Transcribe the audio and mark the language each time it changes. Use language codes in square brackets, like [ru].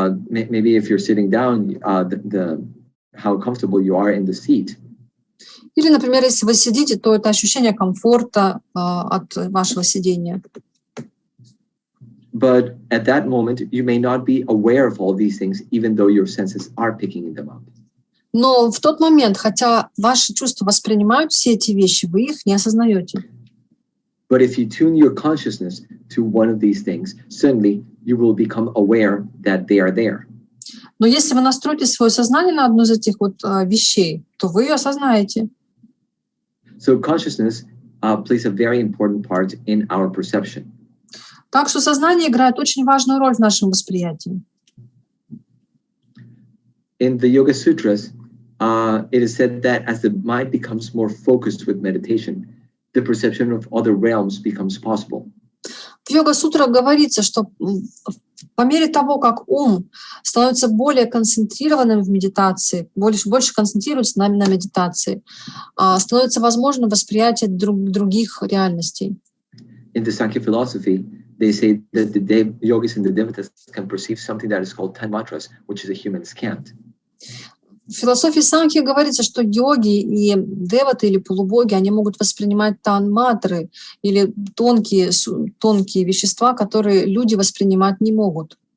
[en] Maybe if you're sitting down, how comfortable you are in the seat. [ru] Или, например, если вы сидите, то это ощущение комфорта от вашего сидения. [en] But at that moment, you may not be aware of all these things, even though your senses are picking them up. [ru] Но в тот момент, хотя ваши чувства воспринимают все эти вещи, вы их не осознаете. [en] But if you tune your consciousness to one of these things, suddenly you will become aware that they are there. [ru] Но если вы настроите свое сознание на одну из этих вот вещей, то вы ее осознаете. [en] So consciousness plays a very important part in our perception. [ru] Так что сознание играет очень важную роль в нашем восприятии. [en] In the Yoga-sutras, it is said that as the mind becomes more focused with meditation, the perception of other realms becomes possible. [ru] В йога-сутрах говорится, что по мере того, как ум становится более концентрированным в медитации, больше концентрируется на медитации, становится возможным восприятие других реальностей. [en] In the Sankhya philosophy, they say that the yogis and the devatas can perceive something that is called tан-матры, which is a human's can't. [ru] В философии Санхи говорится, что йоги и деваты или полубоги, они могут воспринимать тан-матры или тонкие вещества, которые люди воспринимать не могут.